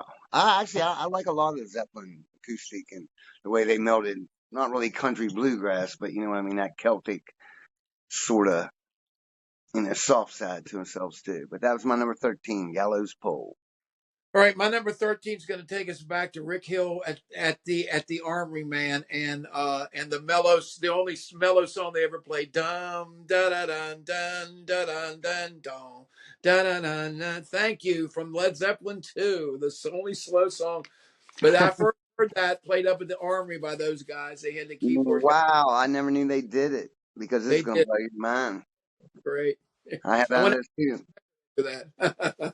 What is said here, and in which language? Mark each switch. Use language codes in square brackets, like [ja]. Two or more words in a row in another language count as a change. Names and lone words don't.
[en] I like a lot of the Zeppelin acoustic and the way they melded, not really country bluegrass, but you know what I mean, that Celtic sort of, soft side to themselves too. But that was my number 13, Gallows Pole. All right, my number 13 is going to take us back to Rick Hill at the Armory, man, and the only mellow song they ever played, dum da da dun dun da dun dun dun da da dun dun. Thank you from Led Zeppelin 2, the only slow song. But I first heard that played up at the Armory by those guys. They had the keyboard guy. Wow, I never knew they did it because this is They going to did blow your mind. great. I have I that on went this too. to that.